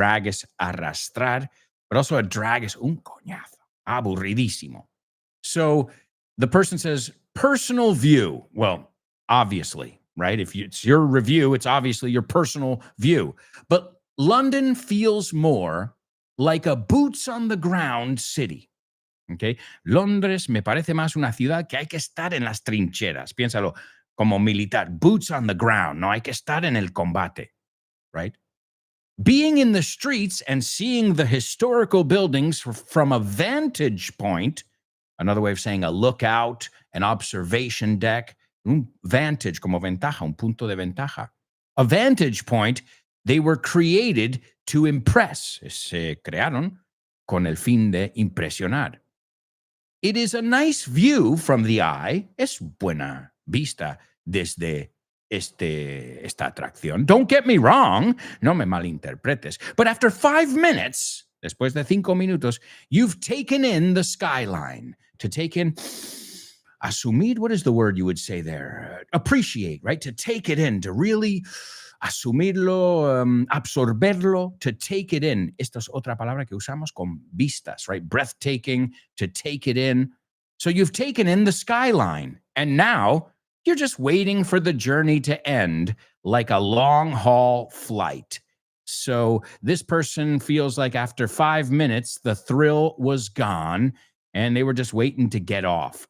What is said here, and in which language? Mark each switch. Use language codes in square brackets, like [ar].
[en] Drag is arrastrar, but also a drag is [es] un coñazo, aburridísimo. [en] So the person says, personal view. Well, obviously, right? If it's your review, it's obviously your personal view. But London feels more like a boots on the ground city. Okay? [es] Londres me parece más una ciudad que hay que estar en las trincheras. Piénsalo, como militar, [en] boots on the ground. [es] No hay que estar en el combate, right? [en] Being in the streets and seeing the historical buildings from a vantage point, another way of saying a lookout, an observation deck, [es] un vantage como ventaja, un punto de ventaja. [en] A vantage point, they were created to impress. [es] Se crearon con el fin de impresionar. [en] It is a nice view from the eye. [es] Es buena vista desde esta atracción. [en] Don't get me wrong. [es] No me malinterpretes. [en] But after 5 minutes, [es] después de 5 minutos, [en] you've taken in the skyline. To take in, asumir, what is the word you would say there? Appreciate, right? To take it in, to really asumirlo, absorberlo, to take it in. [es] Esta es otra palabra que usamos con vistas, [en] right? Breathtaking, to take it in. So you've taken in the skyline, and now you're just waiting for the journey to end like a long-haul flight. So this person feels like after 5 minutes, the thrill was gone, and they were just waiting to get off.